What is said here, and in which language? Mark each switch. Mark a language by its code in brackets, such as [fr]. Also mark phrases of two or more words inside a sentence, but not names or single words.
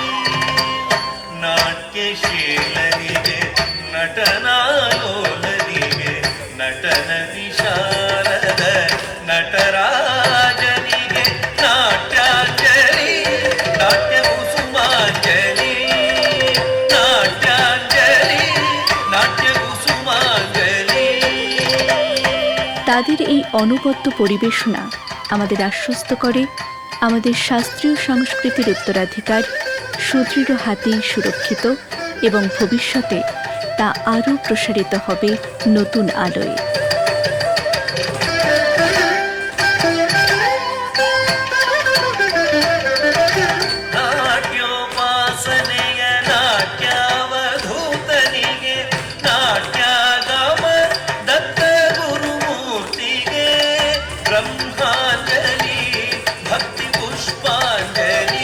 [kn] ನಾಟ್ಯಶೀಲನಿಗೆ ನಟನಾಲೋಲನಿಗೆ ನಟನ ವಿಶಾರದ ನಟರಾಜನಿಗೆ ನಾಟ್ಯಾಂಜಲಿ ನಾಟ್ಯ ಕುಸುಮಾಂಜಲಿ. ನಾಟ್ಯಾಂಜಲಿ ನಾಟ್ಯ ಕುಸುಮಾಂಜಲಿ. [bn] তাদের এই অনবদ্য পরিবেশনা আমাদের আশ্বস্ত করে আমাদের শাস্ত্রীয় সংস্কৃতির উত্তরাধিকার সুদৃঢ় হাতেই সুরক্ষিত এবং ভবিষ্যতে তা আরও প্রসারিত হবে নতুন আলোয়। [kn] ನಾಟ್ಯೋಪಾಸನೆಯ ನಾಟ್ಯಾವಧೂತನಿಗೆ ನಾಟ್ಯಾಗಮ ದತ್ತ ಗುರುಮೂರ್ತಿಗೆ ಬ್ರಹ್ಮಾಂಜಲಿ ಭಕ್ತಿ ಪುಷ್ಪಾಂಜಲಿ.